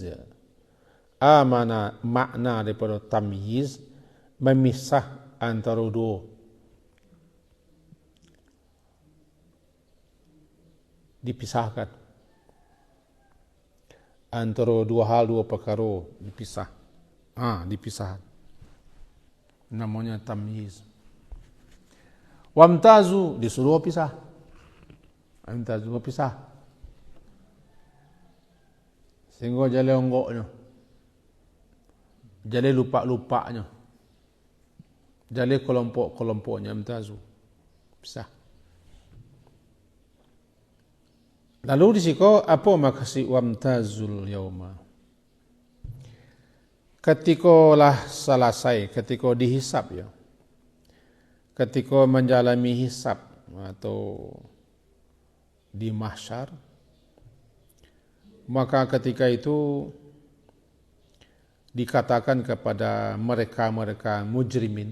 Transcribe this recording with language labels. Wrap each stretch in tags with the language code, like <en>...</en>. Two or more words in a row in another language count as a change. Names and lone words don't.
<id>Mana makna daripada tamyiz, memisah antara dua. Dipisahkan. Antara dua hal, dua perkara dipisah. Dipisah. Namanya tamyiz. Wamtazu, disuruh pisah. Wamtazu pisah.</id> <min>Sehingga jale onggoknya. Jale lupa-lupanya. Jale kelompok-kelompoknya wamtazu.</min> <id>Pisah.</id> <min>Lalu di siko apa maksud</min> <ar>وامتازوا اليوم?</ar> <id>Ketikalah selesai, ketika dihisap ya. Ketika menjalani hisap atau di mahsyar, maka ketika itu dikatakan kepada mereka-mereka mujrimin.</id>